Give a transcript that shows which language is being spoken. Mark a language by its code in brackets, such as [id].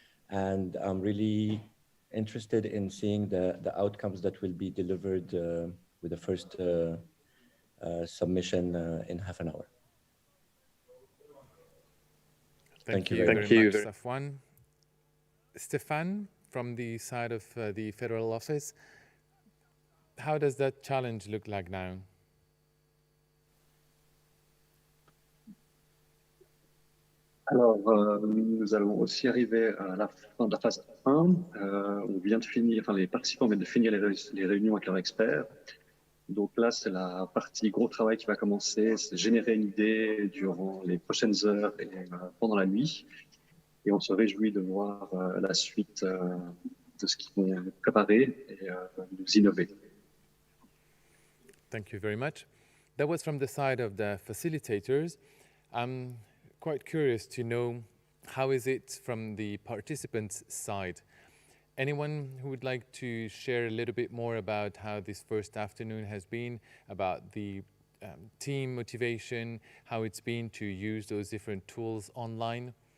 [en] And I'm really interested in seeing the outcomes that will be delivered with the first submission in half an hour. Thank you very much, Safwan. Stéphane, from the side of the federal office, how does that challenge look like now? [fr] Alors, nous allons aussi arriver à la fin de la phase 1. On vient de finir, enfin les participants viennent de finir les réunions avec leurs experts. Donc là, c'est la partie gros travail qui va commencer, c'est générer une idée durant les prochaines heures et pendant la nuit. Et on se réjouit de voir la suite de ce qu'ils vont préparer et nous innover. [en] Thank you very much. That was from the side of the facilitators. I'm quite curious to know, how is it from the participants' side? Anyone who would like to share a little bit more about how this first afternoon has been, about the team motivation, how it's been to use those different tools online?